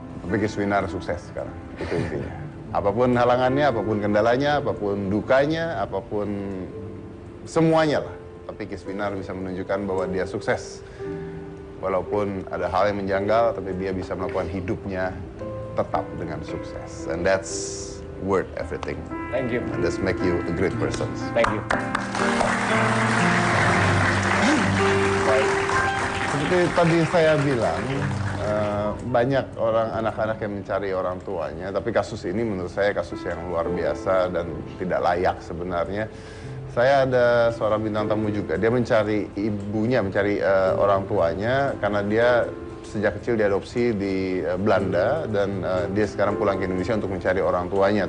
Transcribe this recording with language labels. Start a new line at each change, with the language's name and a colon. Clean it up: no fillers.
Indonesian: Tapi Kiswinar sukses sekarang, itu intinya. Apapun halangannya, apapun kendalanya, apapun dukanya, apapun semuanya lah. Tapi Kiswinar bisa menunjukkan bahwa dia sukses. Walaupun ada hal yang menjanggal, tapi dia bisa melakukan hidupnya tetap dengan sukses.
English: And that's worth everything. Thank you. And that's make you a great person. Thank you.
Indonesian: Seperti tadi saya bilang, banyak orang anak-anak yang mencari orang tuanya, tapi kasus ini menurut saya kasus yang luar biasa dan tidak layak sebenarnya. Saya ada seorang bintang tamu juga, dia mencari ibunya, mencari orang tuanya karena dia sejak kecil diadopsi di Belanda dan dia sekarang pulang ke Indonesia untuk mencari orang tuanya.